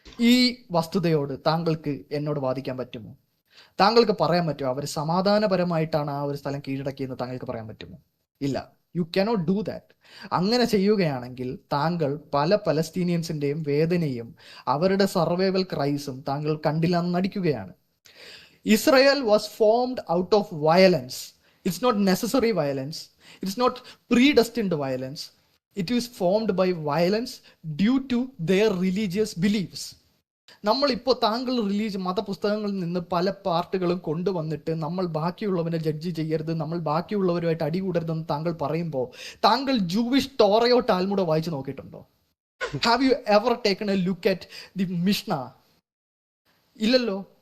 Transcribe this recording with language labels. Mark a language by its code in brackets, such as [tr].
[ml] ഈ വസ്തുതയോട് താങ്കൾക്ക് എന്നോട് വാദിക്കാൻ പറ്റുമോ? താങ്കൾക്ക് പറയാൻ പറ്റുമോ അവർ സമാധാനപരമായിട്ടാണ് ആ ഒരു സ്ഥലം കീഴടക്കിയെന്ന് താങ്കൾക്ക് പറയാൻ പറ്റുമോ? ഇല്ല, [en] You cannot do that. [ml] അങ്ങനെ ചെയ്യുകയാണെങ്കിൽ താങ്കൾ പല പലസ്തീനിയൻസിന്റെയും വേദനയും അവരുടെ സർവൈവൽ ക്രൈസും താങ്കൾ കണ്ടില്ലെന്ന് നടിക്കുകയാണ്. [en] Israel was formed out of violence. It's not necessary violence. It's not predestined violence. It is formed by violence due to their religious beliefs. [ml] നമ്മളിപ്പോൾ താങ്കൾ മതപുസ്തകങ്ങളിൽ നിന്ന് പല പാർട്ടുകളും കൊണ്ടുവന്നിട്ട് നമ്മൾ ബാക്കിയുള്ളവനെ ജഡ്ജ് ചെയ്യരുത്, നമ്മൾ ബാക്കിയുള്ളവരുമായിട്ട് അടികൂടരുതെന്ന് താങ്കൾ പറയുമ്പോൾ താങ്കൾ ജൂവിഷ് ടോറയോ ടാൽമുഡോ വായിച്ചു നോക്കിയിട്ടുണ്ടോ? [en] Have you ever taken a look at the Mishnah? [ml] ഇല്ലല്ലോ.